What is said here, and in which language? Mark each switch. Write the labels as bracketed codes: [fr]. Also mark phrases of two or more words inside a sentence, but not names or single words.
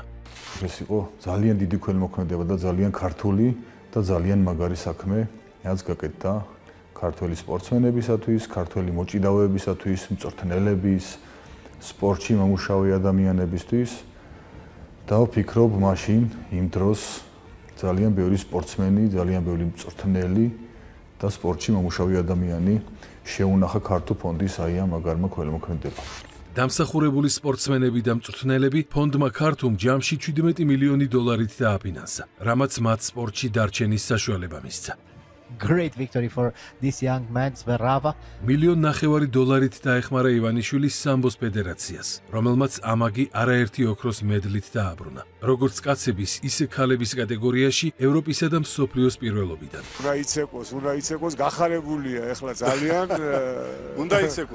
[ka] ეს იყო ძალიან დიდი ქველმოქმედება და ძალიან ქართული და ძალიან მაგარი საქმე, რაც გაკეთდა ქართველი სპორტსმენებისათვის, ქართველი მოჭიდავეებისათვის, მწვრთნელების, სპორტში მომუშავე ადამიანებისთვის და ვფიქრობ, მაშინ იმ დროს ძალიან ბევრი სპორტსმენი, ძალიან ბევრი მწვრთნელი და სპორტში მომუშავე ადამიანი შეუნახა ქართულ ფონდის აი ამ მაგარმა ქველმოქმედებამ. დამსახურებული სპორტსმენები და მწვრთნელები ფონდმა ქართულ ჯამში $17 მილიონი დააფინანსა, რამაც მათ სპორტში დარჩენის საშუალება მისცა. [en] great victory for this young man Zverava. [ka] $1.5 მილიონით დაეხმარა ივანიშვილის სამბოს ფედერაციას, რომელმაც ამაგი არაერთი ოქროს მედლით დააბრუნა. როგორც კაცების, ისე ქალების კატეგორიაში ევროპისა და მსოფლიოს პირველობიდან. უნდა იცეკოს, გახარებულია ეხლა ძალიან. უნდა იცეკოს.